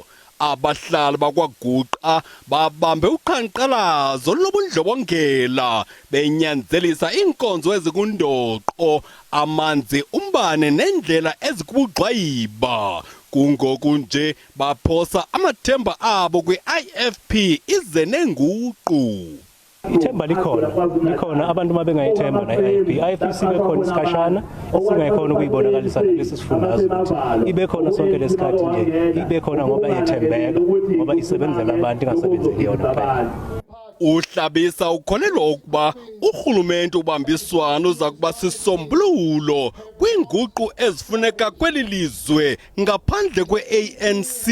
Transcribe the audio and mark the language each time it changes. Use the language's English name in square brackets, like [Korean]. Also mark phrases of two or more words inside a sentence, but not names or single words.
[Xhosa] Abahlali bakwaguqa babambe uqhankqalazo lobundlobongela benyanzelisa iinkonzo ezikundoqo, amanzi, umbane nendlela ezikubugxwayiba. Kungoku nje baphosa amathemba abo kwi-IFP ize nenguqu. [Zulu] Ithemba likhona abantu mabengayithemba na-IFP sibekhona isikashana singayikhona ukuyibonakalisa lesi sifundazwe ibe khona sonke lesikhathi nje ibe khona ngoba yethembeka ngoba isebenzela abantu ingasebenzeli yona kuphela. [Xhosa] Uhlabisa ukholelwa ukuba urhulumente ubambiswano uza kuba sisombululo kwiinguqu ezifuneka kweli lizwe ngaphandle kwe-ANC.